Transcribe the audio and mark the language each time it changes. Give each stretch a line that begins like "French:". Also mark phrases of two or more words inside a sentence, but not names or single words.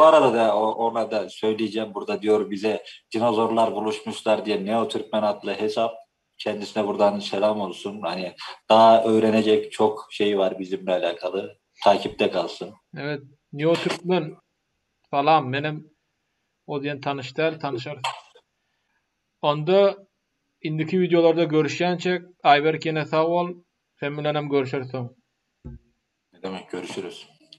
Turkish: bu arada da ona da söyleyeceğim burada diyor bize dinozorlar buluşmuşlar diye Neo Türkmen adlı hesap kendisine buradan selam olsun. Hani daha öğrenecek çok şey var bizimle alakalı. Takipte kalsın. evet. Neo Türkmen falan benim o diyen tanışar.
Turkmen: Onda indiki videolarda görüşýänçek Ayberk ýene sag bol. Sen bilenem görüşersin.
Turkish: Ne demek, görüşürüz.